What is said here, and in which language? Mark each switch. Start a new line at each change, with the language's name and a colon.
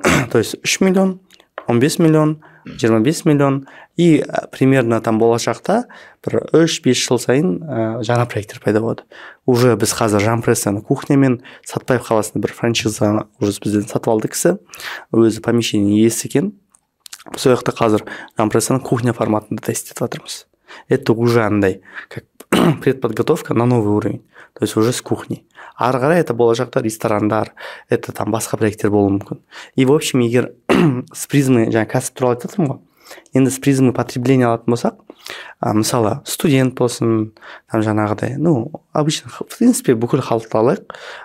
Russian: То есть 3 миллион, 15 миллион, 25 миллион. И примерно там
Kazakh: болашақта бір 3-5 жыл сайын жаңа проекттер пайда болады.
Russian: Уже
Kazakh: біз қазір Жампрессаны кухнямен Сатпаев қаласында бір франшиза уже бізден сатып алды кісі. Өзі помещение иесі екен. Сол жақта қазір Жампрессаны кухня форматында тестить жатырмыз.
Russian: Это уже
Kazakh: андай,
Russian: как предподготовка на новый уровень. То есть уже с кухней.
Kazakh: Ары қарай это болашақта ресторандар,
Russian: это там
Kazakh: басқа проекттер болуы мүмкін.
Russian: И в общем,
Kazakh: егер
Russian: с призмы,
Kazakh: жаңа кәсіп туралы айтып жатырмын ғой. Енді
Russian: с призмы потребления
Kazakh: алатын болсақ, мысалы студент болсын, там жаңағыдай,
Russian: обычно в принципе
Kazakh: бүкіл халықты алайық.